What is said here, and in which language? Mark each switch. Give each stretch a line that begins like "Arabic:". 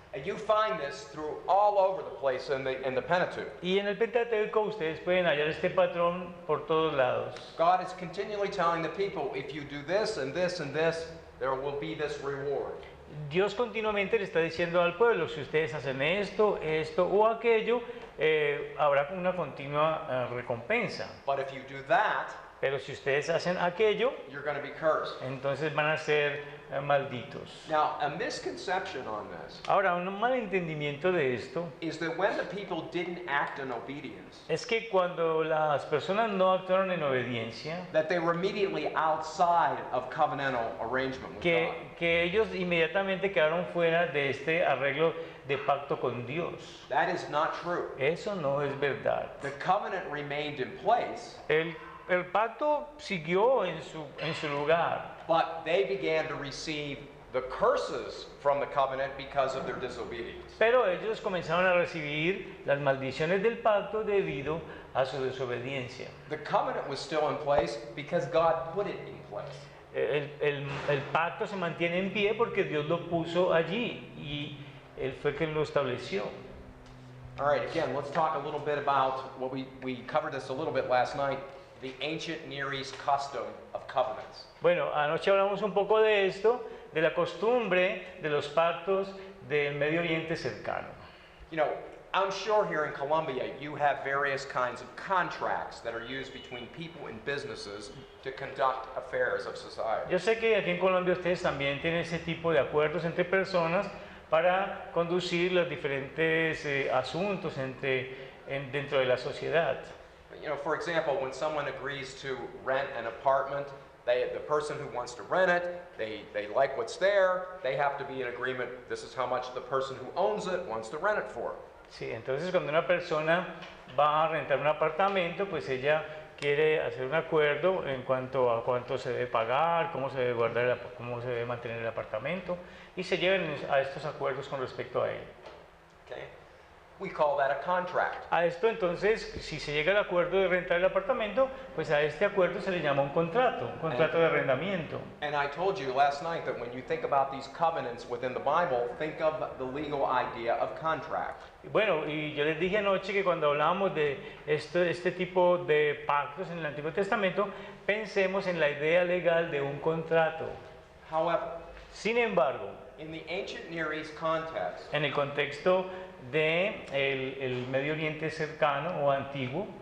English: And you find this through all over the place in the Pentateuch.
Spanish: Y en el Pentateuco ustedes pueden hallar este patrón por todos lados.
English: God is continually telling the people, if you do this and this and this, there will be this reward.
Spanish: Dios continuamente le está diciendo al pueblo, si ustedes hacen esto, esto o aquello, habrá una continua recompensa.
English: But if you do that,
Spanish: Pero si ustedes hacen aquello,
English: you're going to be cursed.
Spanish: entonces van a ser malditos.
English: Now, a misconception on this
Spanish: Ahora, un mal entendimiento de esto
English: is that when the people didn't act in obedience,
Spanish: es que cuando las personas no actuaron en obediencia,
English: that they were immediately outside of covenantal arrangement with God.
Spanish: que ellos inmediatamente quedaron fuera de este arreglo de pacto con Dios.
English: That is not true.
Spanish: Eso no es verdad.
English: The covenant remained in place,
Spanish: El pacto siguió en su lugar,
English: but they began to receive the curses from the covenant because of their disobedience.
Spanish: pero ellos comenzaron a recibir las maldiciones del pacto debido a su desobediencia.
English: The covenant was still in place because God put it in place.
Spanish: El pacto se mantiene en pie porque Dios lo puso allí y Él fue quien lo estableció.
English: All right, again, let's talk a little bit about what we covered this a little bit last night, the ancient Near East custom of covenants.
Spanish: Bueno, anoche hablamos un poco de esto, de la costumbre de los pactos del Medio Oriente cercano.
English: You know, I'm sure here in Colombia you have various kinds of contracts that are used between people and businesses to conduct affairs of society.
Spanish: Yo sé que aquí en Colombia ustedes también tienen ese tipo de acuerdos entre personas para conducir los diferentes asuntos dentro de la sociedad.
English: You know, for example, when someone agrees to rent an apartment, the person who wants to rent it, they like what's there, they have to be in agreement, this is how much the person who owns it wants to rent it for.
Spanish: Sí, entonces cuando una persona va a rentar un apartamento, pues ella quiere hacer un acuerdo en cuanto a cuánto se debe pagar, cómo se debe guardar, cómo se debe mantener el apartamento, y se llegan a estos acuerdos con respecto a él.
English: Okay? We call that a contract.
Spanish: A esto entonces, si se llega al acuerdo de rentar el apartamento, pues a este acuerdo se le llama un contrato de arrendamiento.
English: And I told you last night that when you think about these covenants within the Bible, think of the legal idea of contract.
Spanish: Bueno, y yo les dije anoche que cuando hablábamos de este tipo de pactos en el Antiguo Testamento, pensemos en la idea legal de un contrato.
English: However,
Spanish: Sin embargo,
English: in the ancient Near East context,
Spanish: en el contexto de el Medio Oriente cercano o antiguo,